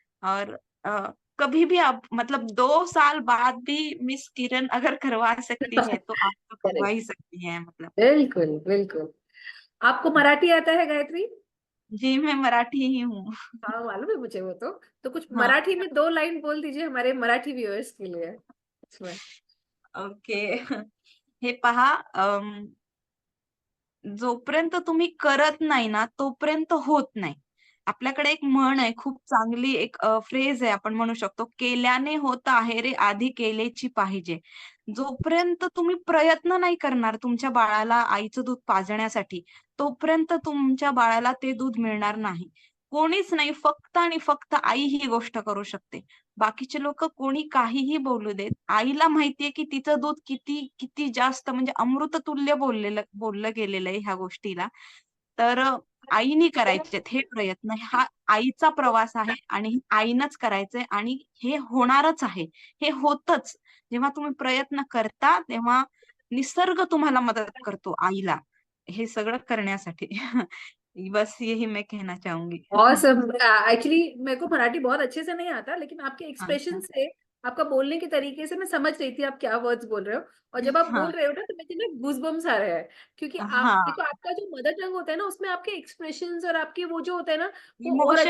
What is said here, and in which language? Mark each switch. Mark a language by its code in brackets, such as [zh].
[hi] और कभी भी आप मतलब 2 साल बाद भी मिस किरण अगर करवा सकती है, तो आप तो करवा [en] correct, [hi] ही सकती हैं मतलब। बिल्कुल बिल्कुल। आपको मराठी आता है गायत्री? जी, मैं मराठी ही हूँ। हाँ, मालूम है मुझे वो तो कुछ हाँ। मराठी में 2 लाइन बोल दीजिए हमारे मराठी व्यूअर्स के लिए इसमें। [en] Okay. [mr] हे पहा, जोपर्यंत तुम्ही करत नाही ना, तोपर्यंत होत नाही. आपल्याकडे एक म्हण आहे, खूप चांगली एक फ्रेज आहे, आपण म्हणू शकतो, केल्याने होत आहे रे आधी केलेची पाहिजे. जोपर्यंत तुम्ही प्रयत्न नाही करणार तुमच्या बाळाला आईचं दूध पाजण्यासाठी, तोपर्यंत तुमच्या बाळाला ते दूध मिळणार नाही. कोणीच नाही, फक्त आणि फक्त आई ही गोष्ट करू शकते. बाकीचे लोक कोणी काहीही बोलू देत. आईला माहितीये की तिचं दूध किती किती जास्त म्हणजे अमृततुल्य बोललं गेलेलं आहे ह्या गोष्टीला. तर आईनी करायचेत हे प्रयत्न. हा आईचा प्रवास आहे आणि हे आईनंच करायचंय आणि हे होणारच आहे. हे होतच. जेव्हा तुम्ही प्रयत्न करता, तेव्हा निसर्ग तुम्हाला मदत करतो आईला, हे सगळं करण्यासाठी. [hi] बस यही मैं कहना चाहूंगी. [en] Awesome. [hi] एक्चुअली मेरे को मराठी बहुत अच्छे से नहीं आता, लेकिन आपके एक्सप्रेशन अच्छा. से, आपका बोलने के तरीके से मैं समझ रही थी आप क्या वर्ड्स बोल रहे हो। और जब आप बोल हाँ, रहे हो ना तो मुझे ना गूजबम्स आ रहे हैं, क्योंकि आप हाँ. देखो आपका जो मदर टंग होता है ना उसमें आपके एक्सप्रेशंस और आपके वो जो होता है ना वो और अच्छा